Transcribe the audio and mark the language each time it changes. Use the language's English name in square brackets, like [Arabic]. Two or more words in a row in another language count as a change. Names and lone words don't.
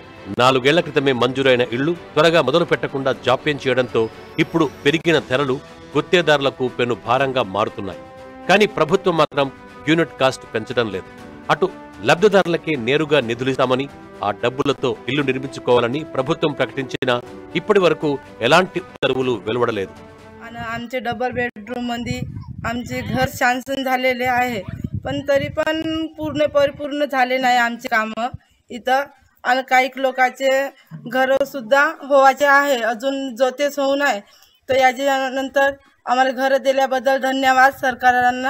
[Telugu] 4 ఏళ్ల క్రితమే మంజూరైన ఇళ్లు త్వరగా మొదలు పెట్టకుండా జాప్యం చేయడంతో ఇప్పుడు పెరిగిన ధరలు గుత్తేదారులకు పెను భారంగా మారుతున్నాయి. కానీ ప్రభుత్వం మాత్రం యూనిట్ కాస్ట్ పెంచడం లేదు. అటు లబ్ధిదారులకే నేరుగా నిధులిస్తామని, ఆ డబ్బులతో ఇల్లు నిర్మించుకోవాలని ప్రభుత్వం ప్రకటించినా ఇప్పటి వరకు ఎలాంటి ఉత్తర్వులు వెలువడలేదు. [Marathi] आमचे डबल बेडरूम मध्ये आमचे घर शांसन झालेले आहे, पण तरी पण परिपूर्ण झाले नाही आमचे काम इथं. आणि काही लोकांचे घर सुद्धा होवाचे आहे, अजून जोतेच होऊ नये. तर याच्यानंतर आम्हाला घर दिल्याबद्दल धन्यवाद सरकारांना.